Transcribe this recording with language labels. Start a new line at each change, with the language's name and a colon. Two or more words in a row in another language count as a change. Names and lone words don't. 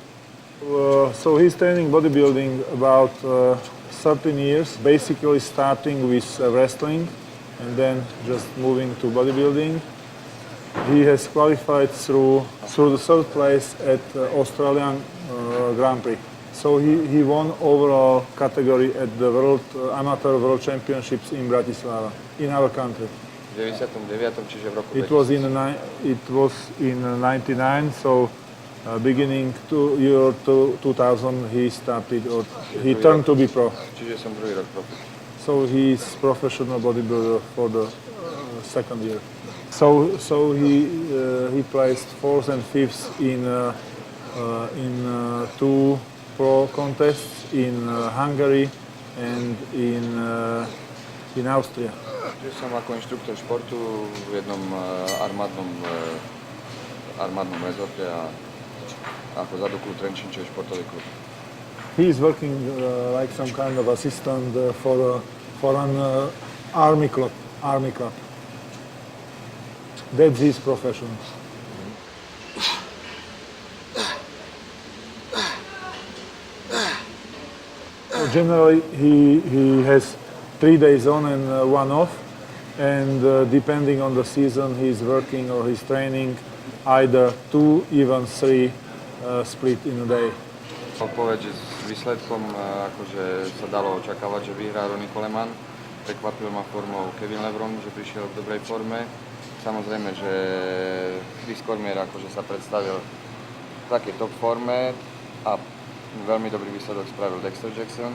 English: So he's training bodybuilding about 13 years, basically starting with wrestling and then just moving to bodybuilding. He has qualified through the third place at Australian Grand Prix. So he won overall category at the Amateur World Championships in Bratislava, in our country.
Slovak: V 99. čiže v roku
English: It was in 99, so beginning to year 2000 he started, or he turned to be pro.
Slovak: Čiže som druhý rok profi.
English: So he's professional bodybuilder for the second year. So he placed fourth and fifth in two pro contests in Hungary and in Austria.
Slovak: Že som ako inštruktor športu v jednom armádnom rezorte a ako Zaduklu Trenčín, čo je športový klub.
English: He is working like some kind of assistant for an army club. That's his profession. Generally, he has 3 days on and 1 off, and depending on the season, he's working or he's training either 2, even 3 split in a day.
Slovak: Odpoveď, že s výsledkom akože sa dalo očakávať, že vyhrá Ronnie Coleman. Prekvapil ma formou Kevin Levrone, že prišiel v dobrej forme. Samozrejme, že Chris Cormier akože sa predstavil v takej top forme a veľmi dobrý výsledok spravil Dexter Jackson.